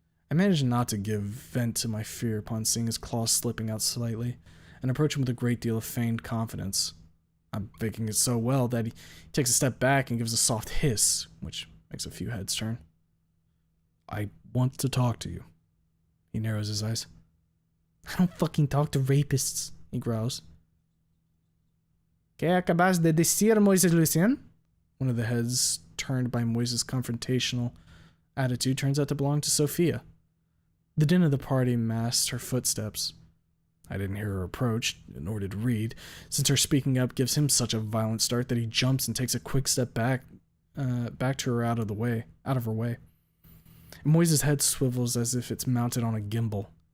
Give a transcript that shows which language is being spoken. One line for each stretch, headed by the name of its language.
English: I manage not to give vent to my fear upon seeing his claws slipping out slightly, and approach him with a great deal of feigned confidence. I'm faking it so well that he takes a step back and gives a soft hiss, which makes a few heads turn. I want to talk to you. He narrows his eyes. I don't fucking talk to rapists, he growls.
Spanish: ¿Qué acabas de decir, Moises Lucien?
English: One of the heads turned by Moises' confrontational attitude turns out to belong to Sophia. The din of the party masked her footsteps. I didn't hear her approach, nor did Reed, since her speaking up gives him such a violent start that he jumps and takes a quick step back to her out of her way. Moises' head swivels as if it's mounted on a gimbal.